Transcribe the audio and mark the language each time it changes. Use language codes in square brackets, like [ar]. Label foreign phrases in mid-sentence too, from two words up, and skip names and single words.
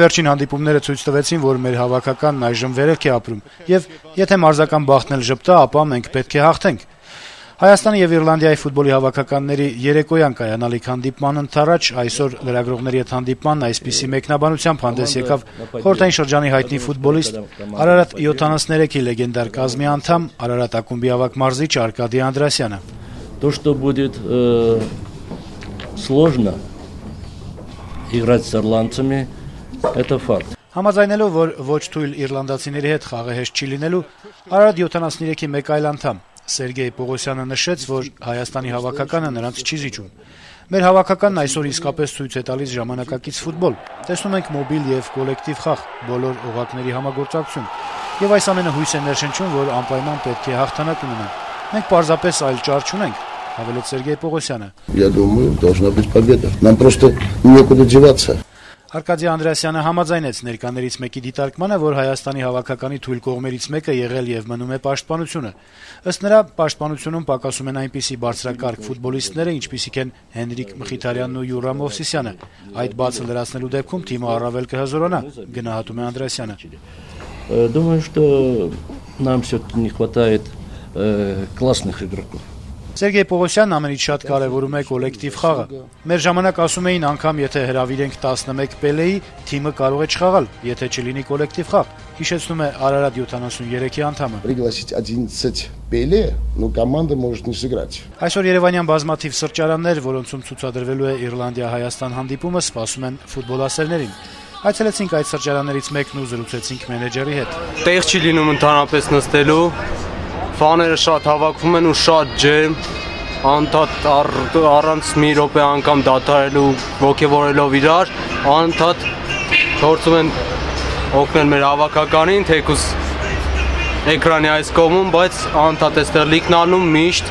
[hy] վերջին հանդիպումները ցույց տվեցին, որ մեր հավաքականն այժմ վերելք է ապրում, եւ եթե մարզական բախտն էլ ժպտա, ապա մենք պետք է հաղթենք։ Հայաստանի եւ Իռլանդիայի ֆուտբոլի հավաքականների երեկոյան կայանալիք հանդիպման ընթരാճ այսօր լրագրողների հետ հանդիպման այսպիսի մեկնաբանությամբ հանդես եկավ խորհրդային շրջանի հայտնի ֆուտբոլիստ Արարատ 73-ի լեգենդար կազմի անդամ Արարատ ակումբի ավագ մարզիչ Արկադի Անդրասյանը։ [ru] То, что будет сложно играть с ирландцами, это факт. [hy] Համաձայնելով, որ ոչ թույլ իռլանդացիների հետ խաղը հեշտ չի լինելու, Արարատ 73-ի մեկ այլ անդամ Սերգեյ Պողոսյանը նշեց, որ Հայաստանի հավաքականը նրանց չի զիջում։ Մեր հավաքականն այսօր իսկապես ցույց է տալիս ժամանակակից ֆուտբոլ։ Տեսնում ենք մոբիլ եւ կոլեկտիվ խաղ, բոլոր օղակների համագործակցություն։ Եվ այս ամենը հույս է ներշնչում, որ անպայման պետք է հաղթանակ ունենանք։ Մենք պարզապես այլ ճար չունենք, հավելեց Սերգեյ Պողոսյանը։ [ru] Я думаю, должна быть победа. Нам просто некуда деваться. [hy] Արկադի Անդրասյանը համաձայնեց ներկաներից մեկի դիտարկմանը, որ Հայաստանի հավաքականի թույլ կողմերից մեկը եղել եւ մնում է պաշտպանությունը։ Ըստ նրա, պաշտպանությունում պակասում են այնպիսի բարձրակարգ ֆուտբոլիստները, ինչպիսիք են Հենրիկ Մխիթարյանն ու Յուրա Մովսիսյանը։ Այդ բացը լրացնելու դեպքում թիմը առավել կհզորանա, գնահատում է Անդրասյանը։ [ru] Думаю, что нам все-таки не хватает классных игроков. [hy] Սերգեյ Պողոսյանն ամենից շատ կարևորում է կոլեկտիվ խաղը։ Մեր ժամանակ ասում էին, անգամ եթե հրավիրենք 11 Պելեի, թիմը կարող է չխաղալ, եթե չլինի կոլեկտիվ խաղ, հիշեցնում է Արարատ 73-ի անդամը։ [ru] Пригласить 11 Пеле, но команда может не сыграть. [hy] Այսօր Երևանյան բազմաթիվ սրճարաններ, որոնցում ցուցադրվելու է Իռլանդիա-Հայաստան հանդիպումը, սպասում են ֆուտբոլասերներին։ Այցելեցինք այդ սրճարաններից մեկն ու զրուցեցինք մենեջերի հետ։ Տեղ չի լինում ընդհանրապես նստելու։ Ֆաները շատ հավաքվում են ու շատ ջերմ, անդադ առանց մի րոպե անգամ դադարելու, ոգևորելով իրար, անդադ փորձում են օգնել մեր հավաքականին, թեկուզ էկրանի այս կողմում, բայց անդադ էստեղ լիքն անում միշտ